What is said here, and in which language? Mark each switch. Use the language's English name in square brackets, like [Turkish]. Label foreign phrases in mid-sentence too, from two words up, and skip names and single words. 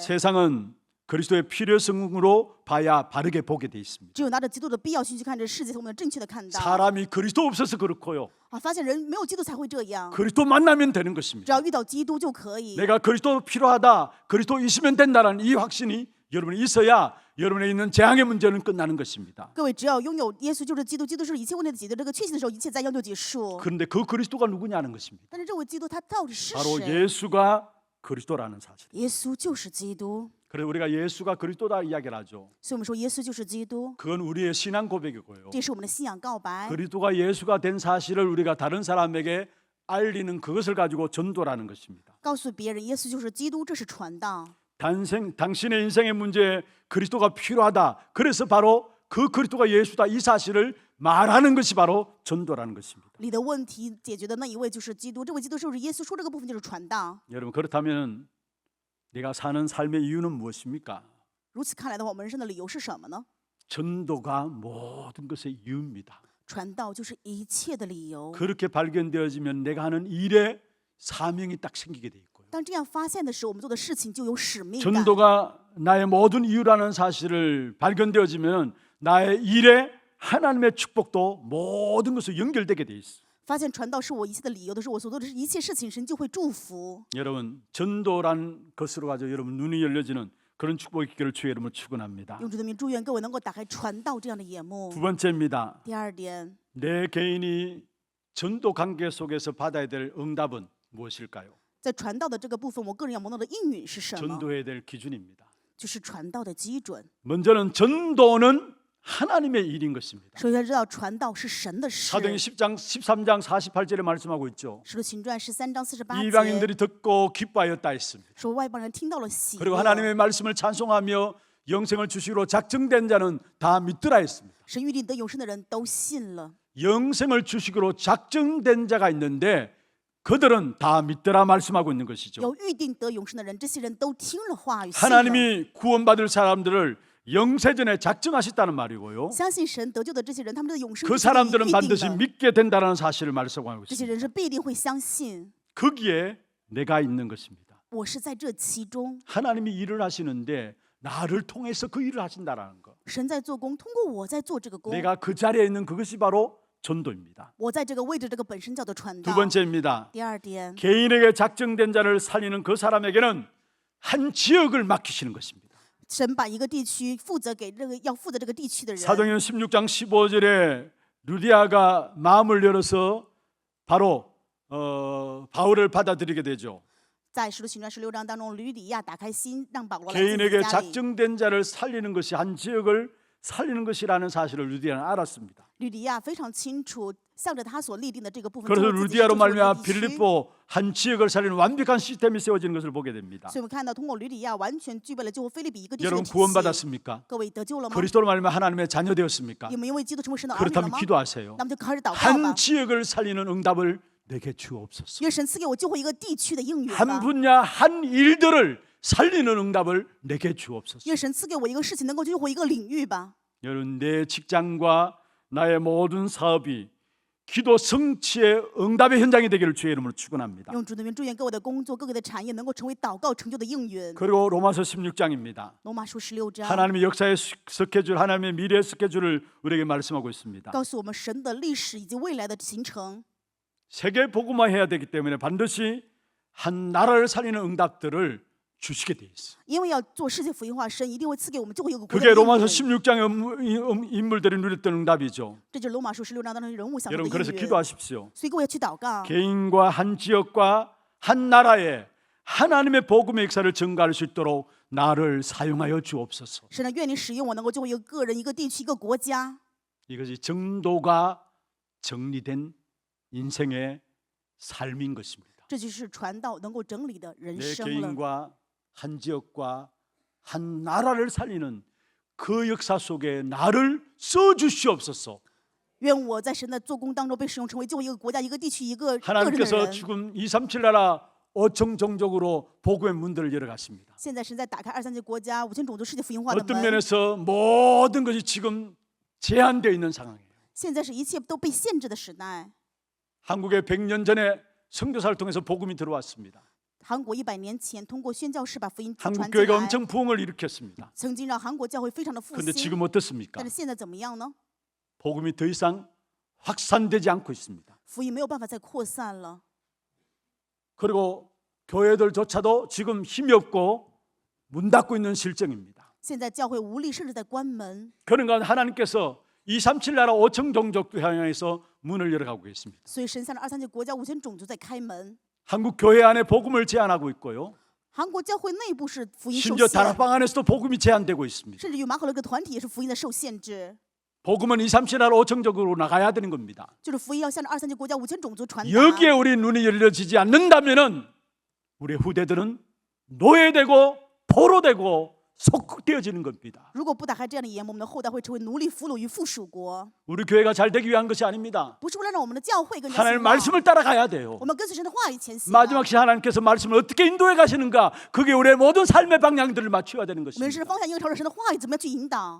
[Korean] 세상은 그리스도의 필요성으로 봐야 바르게 보게 돼 있습니다. [Chinese] 只有拿着基督的必要性去看这个世界，才能正确的看到。 [Korean] 사람이 그리스도 없어서 그렇고요. [Chinese] 啊，发现人没有基督才会这样， [Korean] 그리스도 만나면 되는 [Chinese] 只 [Korean] 것입니다. [Chinese] 要遇到基督就可以。 [Korean] 내가 그리스도 필요하다, 그리스도 있으면 된다는 이 확신이 여러분이 있어야 여러분에 있는 재앙의 문제는 끝나는 것입니다. [Chinese] 各位，只要拥有耶稣就是基督，基督是一切问题的解决这个确信的时候，一切灾殃就结束。 [Korean] 그런데 그 그리스도가 누구냐는 것입니다. [Chinese] 但是这位基督他到底是 [Korean] 바로 [Chinese] 谁？ [Korean] 예수가 그리스도라는 사실. [Chinese] 耶稣就是基督， [Korean] 그래서 우리가 예수가 그리스도다 이야기를 하죠. [Chinese] 所以我们说耶稣就是基督， [Korean] 그건 우리의 신앙 고백이고요. [Chinese] 这是我们的信仰告白。 [Korean] 그리스도가 예수가 된 사실을 우리가 다른 사람에게 알리는 그것을 가지고 전도라는 것입니다. [Chinese] 告诉别人耶稣就是基督，这是传道。 [Korean] 당신의 인생의 문제에 그리스도가 필요하다. 그래서 바로 그 그리스도가 예수다 이 사실을 말하는 것이 바로 전도라는 것입니다. [Chinese] 你的问题解决的那一位就是基督，这位基督是不是耶稣？说这个部分就是传道。 [Korean] 여러분 그렇다면 내가 사는 삶의 이유는 무엇입니까? [Chinese] 如此看来的话，我们人生的理由是什么呢？ [Korean] 전도가 모든 것의 이유입니다. [Chinese] 传道就是一切的理由。 [Korean] 그렇게 발견되어지면 내가 하는 일에 사명이 딱 생기게 돼 있고요. [Chinese] 当这样发现的时候，我们做的事情就有使命感。 [Korean] 전도가 나의 모든 이유라는 사실을 발견되어지면 나의 일에 하나님의 축복도 모든 것을 연결되게 돼 있어요. [Chinese] 发现传道是我一切的理由的时候，我所做的一切事情，神就会祝福。 [Korean] 여러분 전도란 것으로 가지고 여러분 눈이 열려지는 그런 축복의 기회를 주의 이름으로 축원합니다. [Chinese] 用主的名祝愿各位能够打开传道这样的眼目 [Korean] 두 。 번째입니다. [Chinese] 第二点， [Korean] 내 개인이 전도 관계 속에서 받아야 될 응답은 무엇일까요? [Chinese] 在传道的这个部分，我个人要蒙到的应允是什么？ [Korean] 전도해야 될 기준입니다. [Chinese] 就是传道的基准。 [Korean] 먼저는 전도는 하나님의 일인 것입니다. [Chinese] 首先知道传道是神的事。 [Korean] 사도행 13장 48절에 말씀하고 있죠. [Chinese] 使徒行传13章48节 [Korean] 이방인들이 듣고 기뻐하였다 했습니다. [Chinese] 说外邦人听到了喜 [Korean] 그리고 [Chinese] 乐， [Korean] 하나님의 말씀을 찬송하며 영생을 주시기로 작정된 자는 다 믿더라 했습니다. [Chinese] 神预定得永生的人都信了。 [Korean] 영생을 주시기로 작정된 자가 있는데 그들은 다 믿더라 말씀하고 있는 것이죠. [Chinese] 有预定得永生的人，这些人都听了话语，信了。 [Korean] 하나님이 구원받을 사람들을 영세전에 작정하셨다는 말이고요. [Chinese] 相信神得救的这些人，他们的永生 [Korean] 그 [Chinese] 是神已 [Korean] 사람들은 [Chinese] 预定 [Korean] 반드시 [Chinese] 的。 [Korean] 믿게 된다는 사실을 말씀하고 [Chinese] 这些 [Korean] 있습니다. [Chinese] 人是必定会相信， [Korean] 거기에 내가 있는 것입니다. [Chinese] 我是在这其中， [Korean] 하나님이 일을 하시는데 나를 통해서 그 일을 하신다라는 것. [Chinese] 神在做工，通过我在做这个工。 [Korean] 내가 그 자리에 있는 그것이 바로 전도입니다. [Chinese] 我在这个位置，这个本身叫做传 [Korean] 두 [Chinese] 道。 [Korean] 번째입니다. [Chinese] 第二点， [Korean] 개인에게 작정된 자를 살리는 그 사람에게는 한 지역을 맡기시는 것입니다. [Chinese] 神把一个地区负责给这个要负责这个地区的人。 [Korean] 사도행전 16장 15절에 루디아가 마음을 열어서 바로 바울을 받아들이게 되죠. [Chinese] 在使徒行传16章当中，吕底亚打开心，让保罗来自己 [Korean] 개인에게 [Chinese] 的家里。 [Korean] 작정된 자를 살리는 것이 한 지역을 살리는 것이라는 사실을 루디아는 알았습니다. [Chinese] 吕底亚非常清楚，向着他所立定的这个部分， [Korean] 그래서 [Chinese] 就是自己 [Korean] 루디아로 [Chinese] 是救赎的 [Korean] 말미암아 [Chinese] 地区。 [Korean] 빌립보 한 지역을 살리는 완벽한 시스템이 세워지는 것을 보게 됩니다. [Chinese] 所以我们看到，通过吕底亚完全具备了救赎菲利比一个地区的 [Korean] 여러분 [Chinese] 体系。 [Korean] 구원받았습니까? [Chinese] 各位得救了吗？ [Korean] 그리스도로 말미암아 하나님의 자녀 되었습니까? [Chinese] 有没有因为基督成为神的儿女了 [Korean] 그렇다면 [Chinese] 吗？ [Korean] 기도하세요. [Chinese] 那么就开始祷告吧 [Korean] 한 。 지역을 살리는 응답을 내게 주옵소서. [Chinese] 愿神赐给我救回一个地区的应允 [Korean] 한 [Chinese] 吧。 [Korean] 분야 한 일들을 살리는 응답을 내게 주옵소서. [Chinese] 愿神赐给我一个事情，能够救回一个领域吧。 [Korean] 여러분 내 직장과 나의 모든 사업이 기도 성취의 응답의 현장이 되기를 주의 이름으로 축원합니다. [Chinese] 用主的名祝愿各位的工作、各位的产业能够成为祷告成就的应允。 [Korean] 그리고 로마서 16장입니다. [Chinese] 罗马书16章 [Korean] 하나님의 역사의 스케줄, 하나님의 미래의 스케줄을 우리에게 말씀하고 있습니다. [Chinese] 告诉我们神的历史以及未来的行程。 [Korean] 세계 복음화해야 되기 때문에 반드시 한 나라를 살리는 응답들을 주시게 돼 있어요. [Chinese] 因为要做世界福音化，神一定会赐给我们救回一个国家 [Korean] 그게 [Chinese] 的 [Korean] 로마서 [Chinese] 应允。 [Korean] 16장의 인물들이 누렸던 응답이죠. [Chinese] 这就是罗马书16章当中人物享受的 [Korean] 여러분 [Chinese] 应 [Korean] 그래서 [Chinese] 允。 [Korean] 기도하십시오. [Chinese] 所以各位要去祷告， [Korean] 개인과 한 지역과 한 나라에 하나님의 복음의 역사를 증가할 수 있도록 나를 사용하여 주옵소서. [Chinese] 神啊，愿你使用我，能够救回一个个人、一个地区、一个国家。 [Korean] 이것이 정도가 정리된 인생의 삶인 것입니다. [Chinese] 这就是传道能够整理的人 [Korean] 내 [Chinese] 生了。 [Korean] 개인과 한 지역과 한 나라를 살리는 그 역사 속에 나를 써 주시옵소서. [Chinese] 愿我在神的做工当中被使用，成为救回一个国家、一个地区、一个个人的 [Korean] 하나님께서 [Chinese] 人。 [Korean] 지금 237 나라 5천 종족으로 복음의 문들을 열어 갔습니다. [Chinese] 现在神在打开2、3级国家、5000种族世界福音化的 [Korean] 어떤 [Chinese] 门。 [Korean] 면에서 모든 것이 지금 제한되어 있는 상황이에요. [Chinese] 现在是一切都被限制的时代。 [Korean] 한국에 100년 전에 선교사를 통해서 복음이 들어왔습니다. [Chinese] 韩国100年前通过宣教士把福音传 [Korean] 한국 [Chinese] 进 [Korean] 교회가 [Chinese] 来， [Korean] 엄청 부흥을 일으켰습니다. [Chinese] 曾经让韩国教会非常的复 [Korean] 그런데 [Chinese] 兴。 [Korean] 지금 어떻습니까? [Chinese] 但是现在怎么样呢？ [Korean] 복음이 더 이상 확산되지 않고 있습니다. [Chinese] 福音没有办法再扩散了， [Korean] 그리고 교회들조차도 지금 힘이 없고 문 닫고 있는 실정입니다. [Chinese] 现在教会无力，甚至在关门。 [Korean] 그런가 하나님께서 237 나라 5천 종족도 향해서 문을 열어가고 계십니다. [Chinese] 所以神向着2、3级国家5000种族在开门。 [Korean] 한국 교회 안에 복음을 제한하고 있고요. [Chinese] 韩国教会内部是福音受 [Korean] 심지어 [Chinese] 限， [Korean] 다락방 안에서도 복음이 제한되고 있습니다. [Chinese] 甚至于马可勒个团体也是福音的受限制。 [Korean] 복음은 237 나라 5천 종족으로 나가야 되는 겁니다. [Chinese] 就是福音要向着2、3级国家5000种族传达。 [Korean] 여기에 우리 눈이 열려지지 않는다면은 우리 후대들은 노예되고 포로되고 속되어지는 겁니다. [Chinese] 如果不打开这样的眼，我们的后代会成为奴隶、俘虏于附属国。 [Korean] 우리 교회가 잘 되기 위한 것이 아닙니다. [Chinese] 不是为了让我们的教会更加 [Korean] 하나님의 [Chinese] 兴旺， [Korean] 말씀을 따라가야 돼요. [Chinese] 我们跟随神的话语前行。 [Korean] 마지막 시간 하나님께서 말씀을 어떻게 인도해 가시는가, 그게 우리의 모든 삶의 방향들을 맞춰야 되는 [Chinese] 我们 [Korean] 것입니다. [Chinese] 是方向应该朝着神的话语，怎么样去引导？